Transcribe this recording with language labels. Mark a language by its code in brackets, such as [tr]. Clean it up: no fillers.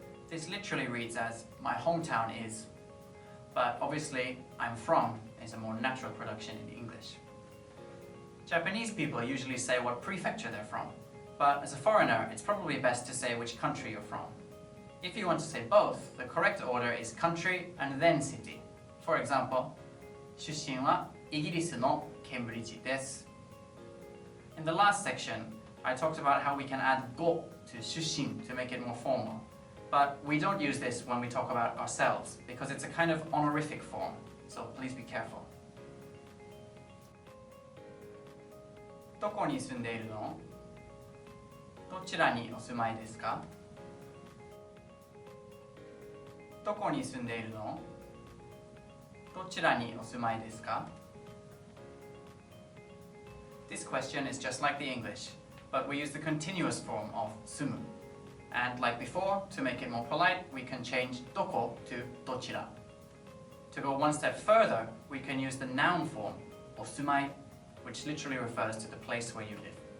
[en] This literally reads as my hometown is, but obviously I'm from is a more natural production in English. Japanese people usually say what prefecture they're from, but as a foreigner it's probably best to say which country you're from. If you want to say both, the correct order is country and then city. For example, [ja] 出身はイギリスのケンブリッジです。 [en] In the last section, I talked about how we can add ご to 出身 to make it more formal. But we don't use this when we talk about ourselves because it's a kind of honorific form, so please be careful. [ja] どこに住んでいるの？どちらにお住まいですか？どこに住んでいるの？どちらにお住まいですか？ [en] This question is just like the English, but we use the continuous form of 住む. And like before, to make it more polite, we can change どこ to どちら. To go one step further, we can use the noun form お住まい, which literally refers to the place where you live.